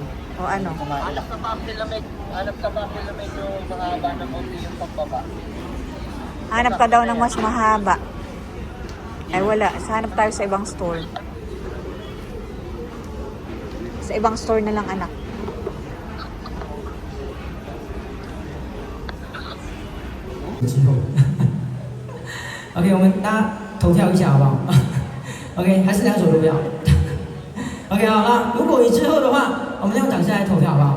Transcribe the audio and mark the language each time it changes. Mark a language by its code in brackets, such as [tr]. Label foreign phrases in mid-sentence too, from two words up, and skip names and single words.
[tl] O ano? Hanap ka ba medyo mahaba na konti yung pagbaba? Hanap ka daw ng mas mahaba. Ay wala. Hanap tayo sa ibang store. Sa ibang store na lang anak. [zh] OK， 我们大家投票一下好不好？OK， 还是两手都不要。OK， 好了，如果你之后的话，我们用掌声来投票好不好？